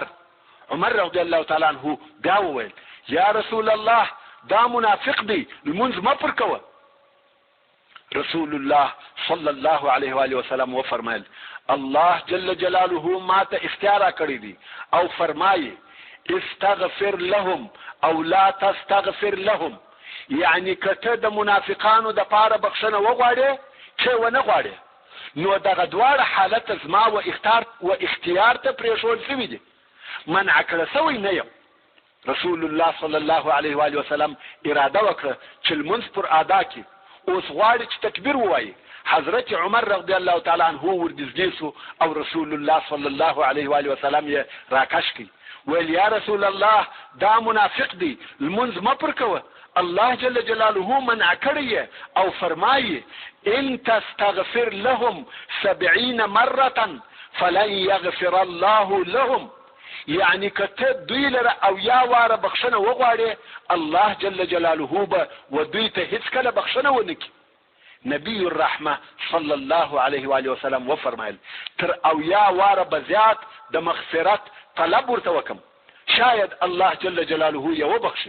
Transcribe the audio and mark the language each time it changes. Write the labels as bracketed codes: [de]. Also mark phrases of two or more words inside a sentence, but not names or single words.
[ps] عمر رضی الله تعالی عنه بیا وویل [ar] یا رسول الله [ps] دا منافق دی، لمونځ مه پر کوه. رسول الله صلی الله علیه و آله وسلم وفرمایل الله جل جلاله ما ته اختیار کړی دی او فرمایي [ar] استغفر لهم او لا تستغفر لهم، [ps] یعنی کته د منافقانو د پاره بخښنه وغواړي چې ونه غواړي، نو دغه دواړه حالت زما و اختیار ته پرېښول شوي دي، منع کړه سوی نه یم. رسول الله صلی الله علیه و آله وسلم اراده وکړه چې لمونځ پر ادا کړي. اوس غواړي چې تکبیر ووایي. حضرت عمر [ar] رضی الله تعالی عنه [ps] ورنږدې سو او رسول الله صلی الله علیه و آله وسلم یې راکش کړي. ویل [ar] یا رسول الله [ps] دا منافق دی، لمونځ مه پر کوه، الله جل جلاله منع کړی او فرمایي [ar] ان تستغفر لهم 70 مرة فلن يغفر الله لهم، [ps] یعنی کته دوی لره او یا واره بخښنه وغواړي الله جل جلاله به و دوی ته هیڅ کله بخښنه ونکړي. نبی الرحمه صلی الله علیه و آله وسلم وفرمایل تر او یا واره بزیات د مغفرت طلب ورته وکم شاید الله جل جلاله یې وبخښي.